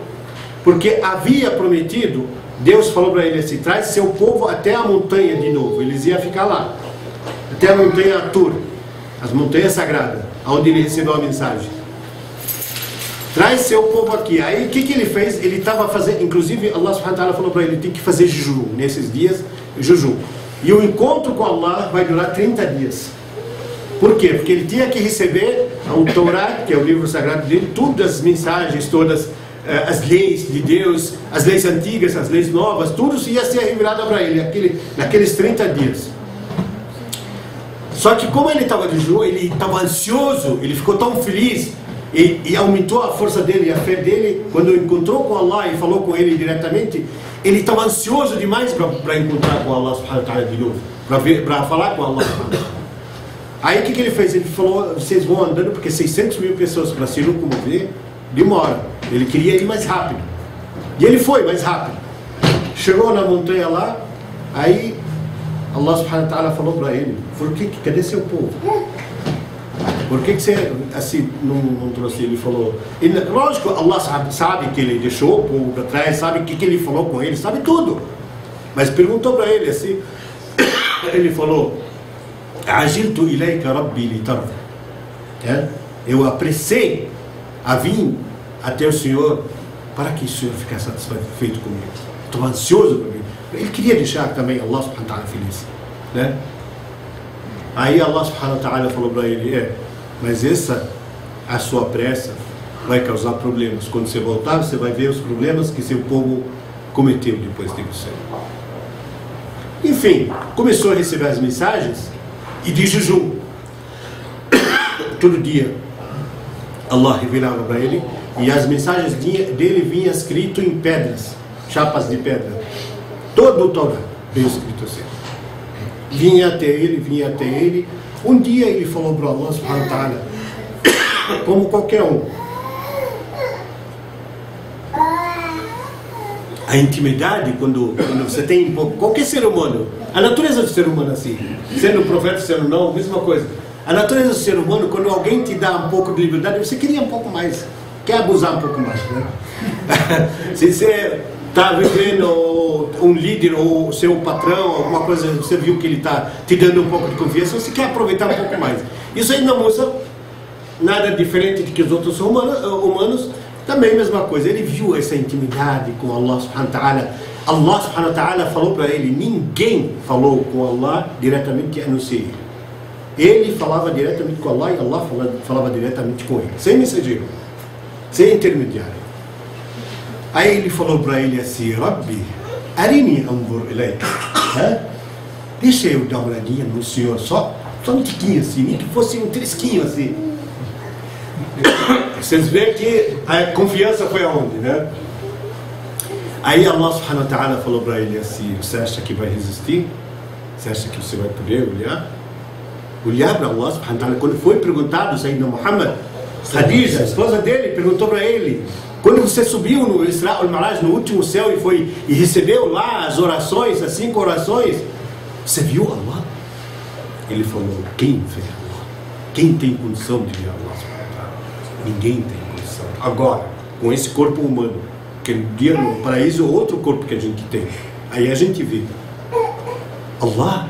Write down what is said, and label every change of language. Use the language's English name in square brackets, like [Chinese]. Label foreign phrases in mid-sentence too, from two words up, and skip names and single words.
[Portuguese] Porque havia prometido, Deus falou para ele assim: traz seu povo até a montanha de novo. Eles iam ficar lá, até a montanha Atur, as montanhas sagradas, onde ele recebeu a mensagem. Traz seu povo aqui. Aí o que ele fez? Ele estava fazendo, inclusive [Arabic] الله سبحانه وتعالى [Portuguese] falou para ele: tem que fazer jejum nesses dias, jejum. E o encontro com Allah vai durar 30 dias. Por quê? Porque ele tinha que receber o Torá, que é o livro sagrado dele, todas as mensagens, todas as leis de Deus, as leis antigas, as leis novas, tudo ia ser revelado para ele naqueles 30 dias. Só que como ele estava de jejum, ele estava ansioso, ele ficou tão feliz e aumentou a força dele, a fé dele, quando encontrou com Allah e falou com ele diretamente. Ele estava ansioso demais para encontrar com [Arabic] الله سبحانه وتعالى [Portuguese] de novo, para falar com Allah. Aí o que ele fez? Ele falou: vocês vão andando, porque 600 mil pessoas para se locomover demora. Ele queria ir mais rápido. E ele foi mais rápido. Chegou na montanha lá, aí [Arabic] الله سبحانه وتعالى [Portuguese] falou para ele: cadê seu povo? Por que você assim não trouxe? Ele falou, lógico, Allah sabe que ele deixou o povo para trás, sabe o que ele falou com ele, sabe tudo. Mas perguntou para ele assim, ele falou: [Arabic] عجلت إليك رب لترضى. [Portuguese] Eu apressei a vir até o Senhor para que o Senhor ficasse satisfeito comigo. Estou ansioso para mim. Ele queria deixar também [Arabic] الله سبحانه وتعالى [Portuguese] feliz, né? Aí [Arabic] الله سبحانه وتعالى [Portuguese] falou para ele: mas a sua pressa vai causar problemas. Quando você voltar, você vai ver os problemas que seu povo cometeu depois de você. Enfim, começou a receber as mensagens e de jejum. Todo dia Allah revelava para ele, e as mensagens dele vinham escrito em pedras, chapas de pedra. Todo o Torá veio escrito assim. Vinha até ele. Um dia ele falou para [Arabic] الله سبحانه وتعالى, [Portuguese] como qualquer um, a intimidade, quando você tem qualquer ser humano, a natureza do ser humano assim, sendo profeta, sendo não, mesma coisa. A natureza do ser humano, quando alguém te dá um pouco de liberdade, você queria um pouco mais, quer abusar um pouco mais, né? Se você está vivendo um líder ou seu patrão, alguma coisa, você viu que ele está te dando um pouco de confiança, você quer aproveitar um pouco mais. Isso aí não usa nada diferente do que os outros humanos, também a mesma coisa. Ele viu essa intimidade com [Arabic] الله سبحانه وتعالى. الله سبحانه وتعالى [Portuguese] falou para ele: ninguém falou com Allah diretamente a não ser ele. Ele falava diretamente com Allah e Allah falava diretamente com ele, sem mensageiro, sem intermediário. Aí ele falou para ele assim: [Arabic] رب أرني أنظر إليك. [Portuguese] Deixa eu dar uma olhadinha no Senhor, só um tiquinho assim, nem que fosse um trisquinho assim. Vocês veem que a confiança foi aonde, né? Aí [Arabic] الله سبحانه وتعالى [Portuguese] falou para ele assim: você acha que vai resistir? Você acha que você vai poder olhar para [Arabic] الله سبحانه وتعالى? [Portuguese] Quando foi perguntado, Sayyidina Muhammad, Khadija, a esposa dele, perguntou para ele: quando você subiu no Isra al-Mi'raj, no último céu, e recebeu lá as orações, as 5 orações, você viu Allah? Ele falou: quem vê Allah? Quem tem condição de ver Allah? Ninguém tem condição. Agora, com esse corpo humano, que no dia no paraíso é outro corpo que a gente tem, aí a gente vê Allah.